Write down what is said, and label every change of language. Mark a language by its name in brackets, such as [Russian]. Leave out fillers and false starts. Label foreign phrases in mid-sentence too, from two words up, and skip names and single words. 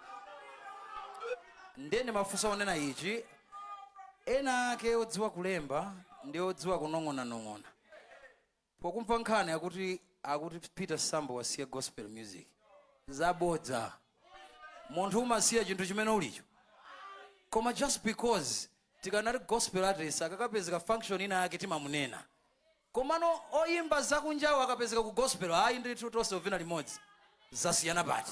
[Nyanja] Ndene mafunso onena ichi, ena ake odziwa kulemba ndi odziwa kunong'ona pokumva nkhani akuti Peter Sambo wasiya [English] gospel music [Nyanja] zabodza. Munthu umasiya chinthu chimene ulicho, koma [English] just because [Nyanja] tikanati [English] gospel artist [Nyanja] akakapezeka function ina yake timamunena, komano oyimba zakunjawo akapezeka ku gospel ayi ndithu tonse ovina limodzi zasiyana pati.